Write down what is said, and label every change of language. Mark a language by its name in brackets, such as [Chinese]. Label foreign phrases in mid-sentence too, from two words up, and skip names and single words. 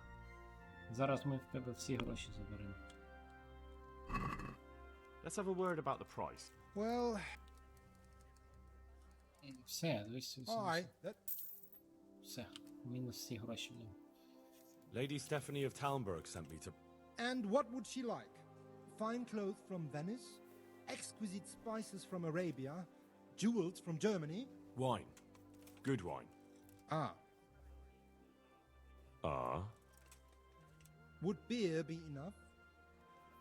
[Ukrainian] Зараз ми в тебе всі гроші заберемо. [English] Let's have a word about the price. Well... [Ukrainian] Все, дивись, [English] Alright, [Ukrainian] все. Мінус всі гроші, бля. [English] Lady Stephanie of Talmberg sent me to... And what would she like? Fine clothes from Venice? Exquisite spices from Arabia? Jewels from Germany? Wine. Good wine. Ah. Ah. Would beer be enough?